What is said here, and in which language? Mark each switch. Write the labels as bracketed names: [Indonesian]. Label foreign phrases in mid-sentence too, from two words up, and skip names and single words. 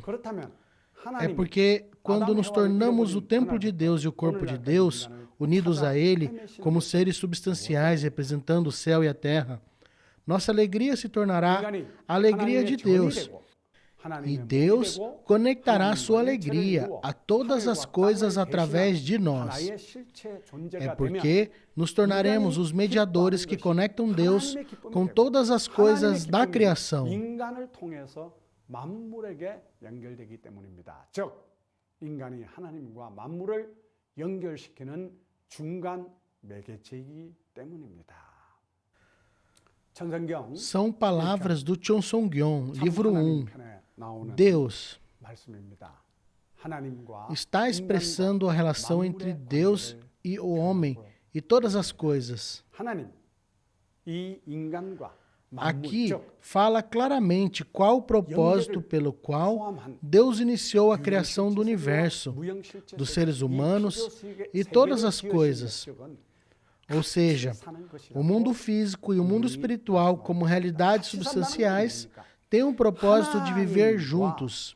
[Portuguese] É porque quando nos tornamos o templo de Deus e o corpo de Deus, unidos a Ele, como seres substanciais representando o céu e a terra, nossa alegria se tornará a alegria de Deus. E Deus conectará sua alegria a todas as coisas através de nós. É porque nos tornaremos os mediadores que conectam Deus com todas as coisas da criação. [Korean] 만물에게 연결되기 때문입니다. 즉, 인간이 하나님과 만물을 연결시키는 중간 매개체이기 때문입니다. 천성경 [Portuguese] São palavras do Chon Song-gyon, livro 1. [Korean] 나오는 Deus 말씀입니다. 하나님과 [Portuguese] está expressando a relação entre Deus e o homem e todas as coisas. [Korean] 하나님, 이 인간과 [Portuguese] Aqui fala claramente qual o propósito pelo qual Deus iniciou a criação do universo, dos seres humanos e todas as coisas. Ou seja, o mundo físico e o mundo espiritual, como realidades substanciais, têm um propósito de viver juntos.